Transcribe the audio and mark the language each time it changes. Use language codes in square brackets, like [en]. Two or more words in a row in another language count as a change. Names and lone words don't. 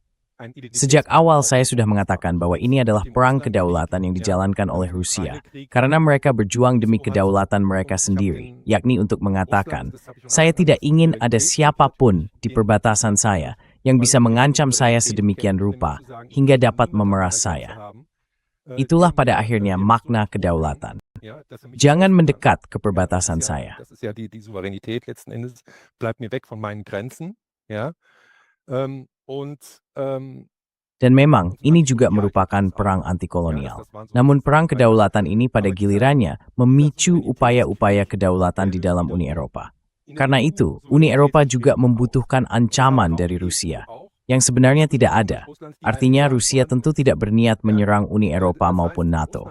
[id] Sejak awal saya sudah mengatakan bahwa ini adalah perang kedaulatan yang dijalankan oleh Rusia karena mereka berjuang demi kedaulatan mereka sendiri, yakni untuk mengatakan, saya tidak ingin ada siapapun di perbatasan saya yang bisa mengancam saya sedemikian rupa hingga dapat memeras saya. Itulah pada akhirnya makna kedaulatan. Jangan mendekat ke perbatasan saya. [de] Das ist ja die Souveränität letzten Endes, bleibt mir weg von meinen Grenzen. Ja? [id] Dan memang, ini juga merupakan perang anti-kolonial. Namun perang kedaulatan ini pada gilirannya memicu upaya-upaya kedaulatan di dalam Uni Eropa. Karena itu, Uni Eropa juga membutuhkan ancaman dari Rusia, yang sebenarnya tidak ada. Artinya Rusia tentu tidak berniat menyerang Uni Eropa maupun NATO.